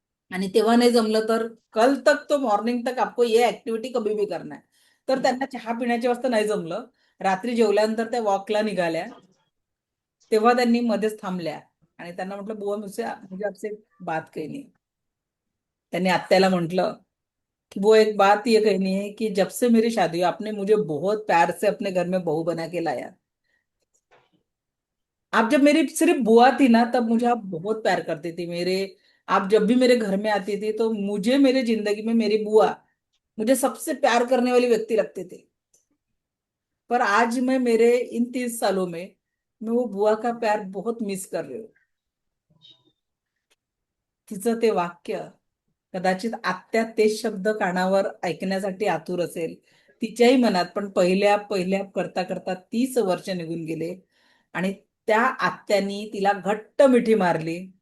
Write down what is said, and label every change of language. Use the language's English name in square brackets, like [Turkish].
[Marathi] आणि तेव्हा नाही जमलं तर [Hindi] कल तक तो मॉर्निंग तक आपको ये ऍक्टिव्हिटी कभी भी करना है. [Marathi] तर त्यांना चहा पिण्याच्या वाजता नाही जमलं, रात्री जेवल्यानंतर त्या वॉकला निघाल्या, तेव्हा त्यांनी मध्येच थांबल्या आणि त्यांना म्हटलं [Hindi] बुआ मुझे आपसे एक बात कहनी है. [Marathi] त्यांनी आत्याला म्हटलं कि [Hindi] वो एक बात ये कहनी है कि जब से मेरी शादी हुई आपने मुझे बहुत प्यार से अपने घर में बहू बना के लाया. आप जब मेरी सिर्फ बुआ थी ना तब मुझे आप बहुत प्यार करती थी मेरे. आप जब भी मेरे घर में आती थी तो मुझे मेरे जिंदगी में मेरी बुआ मुझे सबसे प्यार करने वाली व्यक्ति लगती थी. पर आज मैं मेरे इन 30 सालों में मैं वो बुआ का प्यार बहुत मिस कर रही हूँ. [Marathi] तिचं ते वाक्य, कदाचित आत्या तेच शब्द कानावर ऐकण्यासाठी आतुर असेल तिच्याही मनात, पण पहिल्या पहिल्या करता करता 30 वर्ष निघून गेले आणि त्या आत्यानी तिला घट्ट मिठी मारली.